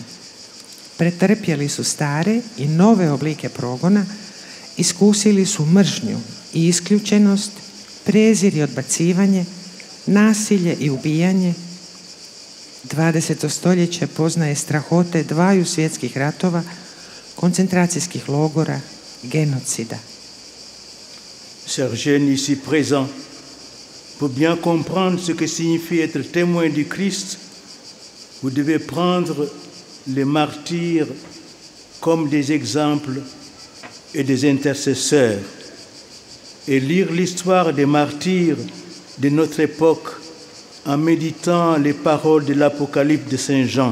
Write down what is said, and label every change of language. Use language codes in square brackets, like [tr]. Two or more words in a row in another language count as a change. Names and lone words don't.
[hr] Pretrpjeli su stare i nove oblike progona, iskusili su mržnju i isključenost, prezir i odbacivanje, nasilje i ubijanje. 20. stoljeće poznaje strahote dvaju svjetskih ratova, koncentracijskih logora, genocida. [fr] Chers jeunes ici présents, pour bien comprendre ce que signifie être témoin du Christ, vous devez prendre les martyrs comme des exemples et des intercesseurs et lire l'histoire des martyrs de notre époque en méditant les paroles de l'Apocalypse de Saint Jean.